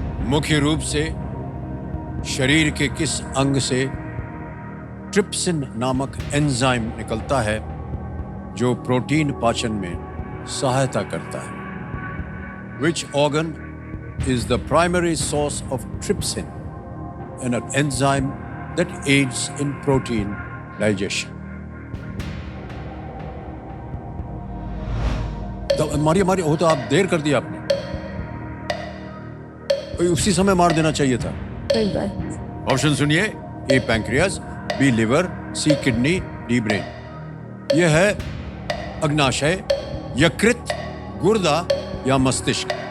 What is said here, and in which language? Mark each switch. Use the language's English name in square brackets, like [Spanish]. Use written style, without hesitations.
[Hindi] मुख्य रूप से शरीर के किस अंग से ट्रिप्सिन नामक एंजाइम निकलता है जो प्रोटीन पाचन में सहायता करता है? [English] Which organ is the primary source of trypsin, an enzyme that aids in protein digestion? [Hindi] तो मारी हो तो आप देर कर दिया आपने, उसी समय मार देना चाहिए था। कोई बात। ऑप्शन सुनिए। ए पैंक्रियाज, बी लिवर, सी किडनी, डी ब्रेन। यह है अग्नाशय, यकृत, गुर्दा या मस्तिष्क।